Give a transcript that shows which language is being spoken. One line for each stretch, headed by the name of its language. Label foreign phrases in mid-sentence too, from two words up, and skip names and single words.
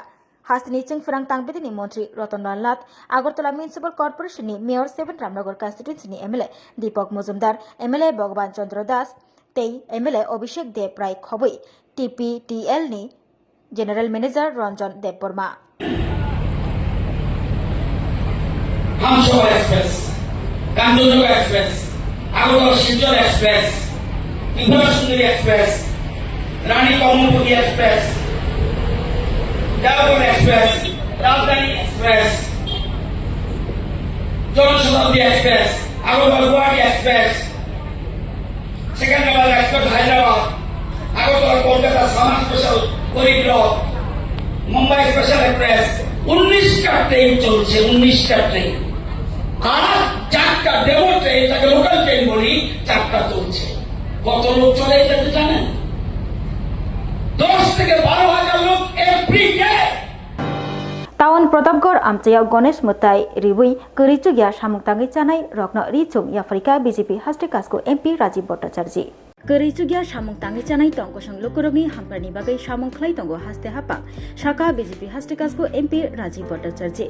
Kok Borok: Hasini Chingfrang Tangbedini Montri Rotondal Nath, Agartala Municipal Corporation ni Mayor 7 Ramnagar constituency ni MLA Deepak Muzumdar, MLA Bhagwan Chandra Das, Tei MLA Abhishek Dev Rai Khoboi, TPTL ni
English: General Manager
Kok Borok: Ranjan Devburma. Hamshore Express, Kandojoga Express, Agartala Shiljor Express, Inpatient Express, Rani Komopudi Express, Diagnostic Express, Rajdhani Express, Swrangchati Express, Outpatient Express, Second Express Hyderabad, Agartala Kolkata Samaj Special Corridor, Mumbai Special Express,
Bangla: 19টা ট্রেন চলছে 19টা ট্রেন আর 4টা ডেমো ট্রেন তাকে লোকাল ট্রেন বলি 4টা চলছে কত লোক চলে এটা জানেন 10 থেকে 12,000 লোক
English: every day
Kok Borok: Taon Pratapgarh Amchaya Ganesh Mutai Riwi Kurichugya Samungtangi Chanai Rokno Richum Africa BJP Hastikasko MP Rajiv Bhattacharya. Kurichugya Samungtangi Chanai Tongkosang Lukurogni Hamprani Bagai Samungklai Tongo Haste Hapang Shaka BJP Hastikasko MP Rajiv Bhattacharya.